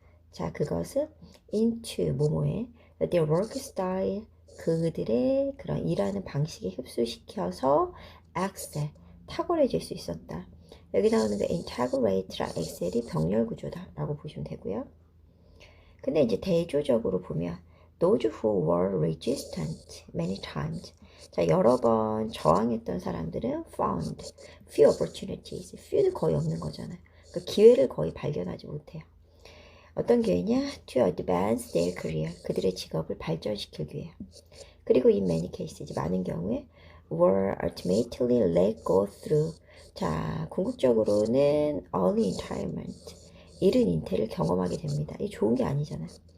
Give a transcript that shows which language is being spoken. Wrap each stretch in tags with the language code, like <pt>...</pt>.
<ko>자, 그것은 into, 뭐뭐에</ko> <en>their work style,</en> <ko>그들의 그런 일하는 방식에 흡수시켜서 excel, 탁월해질 수 있었다. 여기 나오는 그 integrate랑 excel이 병렬 구조다 라고 보시면 되고요. 근데 이제 대조적으로 보면</ko> <en>those who were resistant many times.</en> <ko>자, 여러 번 저항했던 사람들은</ko> <en>found few opportunities.</en> <ko>few는 거의 없는 거잖아요. 그 기회를 거의 발견하지 못해요. 어떤 교회냐?</ko> <en>To advance their career.</en> <ko>그들의 직업을 발전시키기 위해. 그리고</ko> <en>in many cases,</en> <ko>많은 경우에</ko> <en>were ultimately let go through.</en> <ko>자, 궁극적으로는</ko> <en>early retirement.</en> <ko>이른 은퇴를 경험하게 됩니다. 이게 좋은 게 아니잖아요.</ko>